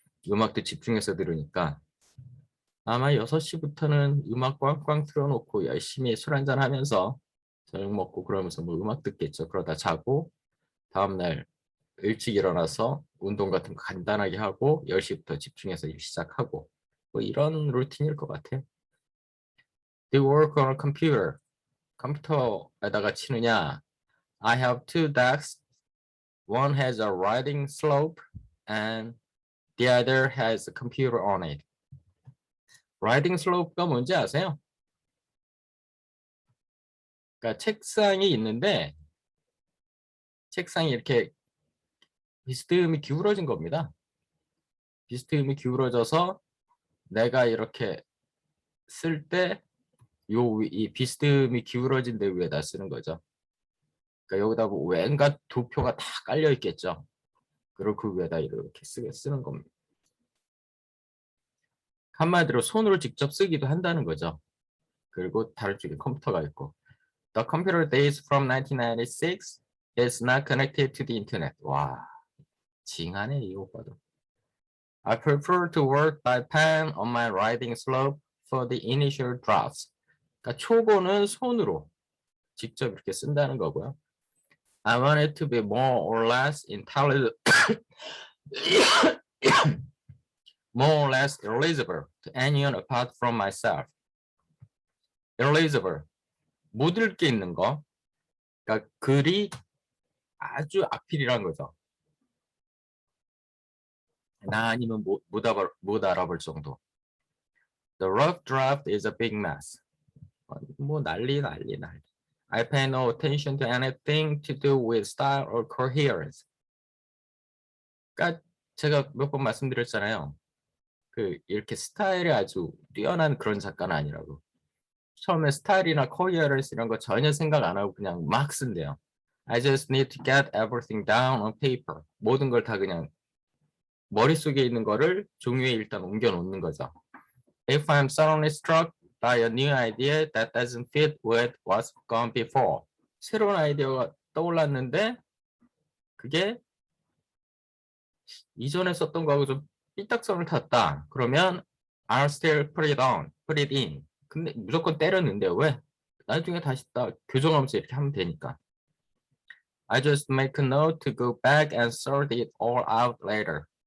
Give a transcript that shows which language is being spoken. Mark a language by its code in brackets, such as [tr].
[ko] 음악도 집중해서 들으니까 아마 6시부터는 음악 꽝꽝 틀어놓고 열심히 술 한잔 하면서 저녁 먹고 그러면서 뭐 음악 듣겠죠. 그러다 자고 다음날 일찍 일어나서 운동 같은 거 간단하게 하고 10시부터 집중해서 일 시작하고 뭐 이런 루틴일 것 같아요. [en] Do you work on a computer? [ko] 컴퓨터에다가 치느냐? [en] I have two desks. One has a writing slope and the other has a computer on it. [ko] writing slope가 뭔지 아세요? 그러니까 책상이 있는데 책상이 이렇게 비스듬히 기울어진 겁니다. 비스듬히 기울어져서 내가 이렇게 쓸 때 이 비스듬히 기울어진 데 위에다 쓰는 거죠. 그러니까 여기다 뭐 왠가 도표가 다 깔려 있겠죠. 그리고 그 위에다 이렇게 쓰는 겁니다. 한마디로 손으로 직접 쓰기도 한다는 거죠. 그리고 다른 쪽에 컴퓨터가 있고. [en] The computer dates from 1996 is not connected to the internet. [ko] 와, 징하네 이 오빠도. [en] I prefer to work by pen on my writing slope for the initial drafts. [ko] 그러니까 초보는 손으로 직접 이렇게 쓴다는 거고요. [en] I want it to be more or less intelligible, more or less illegible to anyone apart from myself. [ko] illegible, 못 읽게 있는 거. 그러니까 글이 아주 악필이란 거죠. 나 아니면 못 알아볼 정도. [en] The rough draft is a big mess. [ko] 뭐 난리. [en] I pay no attention to anything to do with style or coherence. [ko] 그러니까 제가 몇 번 말씀드렸잖아요. 그 이렇게 스타일이 아주 뛰어난 그런 작가는 아니라고. 처음에 스타일이나 coherence 이런 거 전혀 생각 안 하고 그냥 막 쓴대요. [en] I just need to get everything down on paper. [ko] 모든 걸 다 그냥 머릿속에 있는 거를 종이에 일단 옮겨 놓는 거죠. [en] If I'm suddenly struck by a new idea that doesn't fit with what's gone before. [ko] 새로운 아이디어가 떠올랐는데 그게 이전에 썼던 거하고 좀 삐딱선을 탔다. 그러면 [en] I'll still put it in. [ko] 근데 무조건 때려 넣는데요. 왜? 나중에 다시 딱 교정하면서 이렇게 하면 되니까. [en] I just make a note to go back and sort it all out later.